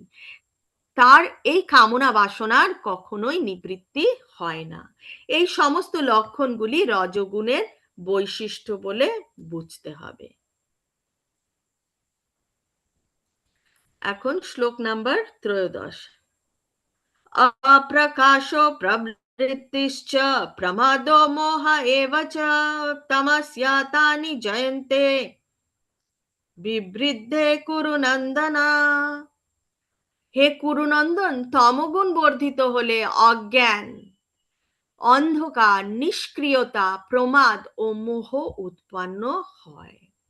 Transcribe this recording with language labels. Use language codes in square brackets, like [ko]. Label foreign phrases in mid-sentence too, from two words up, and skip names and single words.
[bn] তার এই কামনা বাসনার কখনোই নিবৃত্তি হয় না। এই সমস্ত লক্ষণগুলি রজগুণের বৈশিষ্ট্য বলে বুঝতে হবে। এখন শ্লোক নাম্বার 13। [sa] अप्रकाशो प्रवृत्तिश्च प्रमादो मोह एव च तमस्यातानि जयन्ते বিবৃদ্ধে কুরুনন্দনা। [bn] হে কুরুনন্দন, তমগুণ বর্ধিত হলে অজ্ঞান, অন্ধকার, নিষ্ক্রিয়তা, প্রমাদ ও মোহ উৎপন্ন হয়।